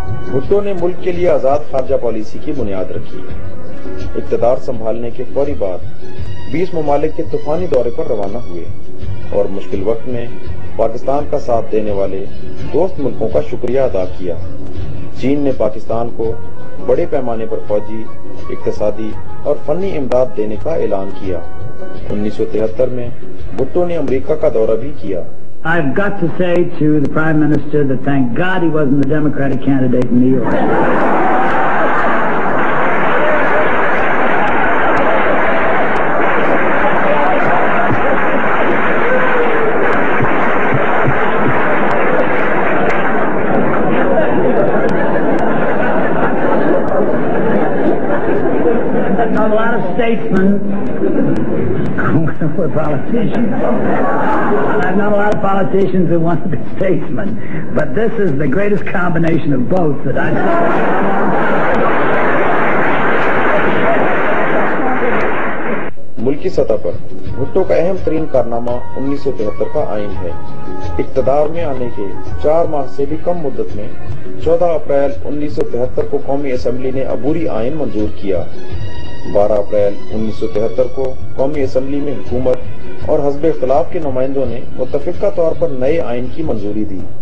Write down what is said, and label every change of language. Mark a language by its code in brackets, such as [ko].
[ur] بھٹو نے ملک کے لیے آزاد خارجہ پالیسی کی بنیاد رکھی. اقتدار سنبھالنے کے فوری بعد 20 ممالک کے طوفانی دورے پر روانہ ہوئے اور مشکل وقت میں پاکستان کا ساتھ دینے والے دوست ملکوں کا شکریہ ادا کیا. چین نے پاکستان کو بڑے پیمانے پر فوجی، اقتصادی اور فنی امداد دینے کا اعلان کیا. 1973 میں بھٹو نے امریکہ کا دورہ بھی کیا. [en] I've got to say to the Prime Minister that thank God he wasn't the Democratic candidate in New York. A lot of statesmen were politicians. I've known a lot of politicians who want to be statesmen, but this is the greatest combination of both that I've seen. [ur] ملکی سطح پر بھٹو کا اہم ترین کارنامہ 1973 کا آئین ہے. اقتدار میں آنے کے 4 ماہ سے بھی کم مدت میں 14 اپریل 1973 کو قومی اسمبلی نے عبوری آئین منظور کیا. 12 اپریل 1973 کو قومی اسمبلی میں حکومت اور حزب اختلاف کے نمائندوں نے متفقہ طور پر نئے آئین کی منظوری دی.